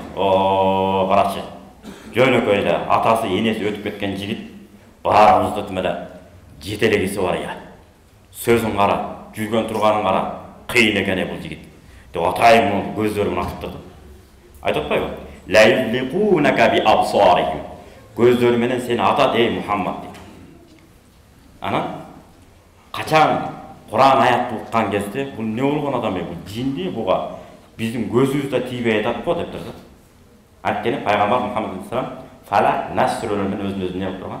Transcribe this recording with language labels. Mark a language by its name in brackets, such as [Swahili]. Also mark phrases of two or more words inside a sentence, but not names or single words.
[Kyrgyz] О, карачы. Жөнөкөй эле атасы, энеси өтүп кеткен жигит баарыбызды тимеле жетелегиси бар я. Сөзүн кара, жүргөн турганын кара, кыйын экен бул жигит. Деп атайын көздөрү менен атып турду. Айтып атпайбы? [Arabic] لا يزلقونك بأبصارهم. [Kyrgyz] Көздөрү менен сени атат эй Мухаммад дейт. Анан качан Кур'ан аятты уккан кезде бул не болгон адам бул жинди буга биздин көзүбүздө тийбей атат го деп турду. Анткени пайгамбар Мухаммад алейхиссалам Фалак, Нас сүрөлөрү менен өзүн не турган?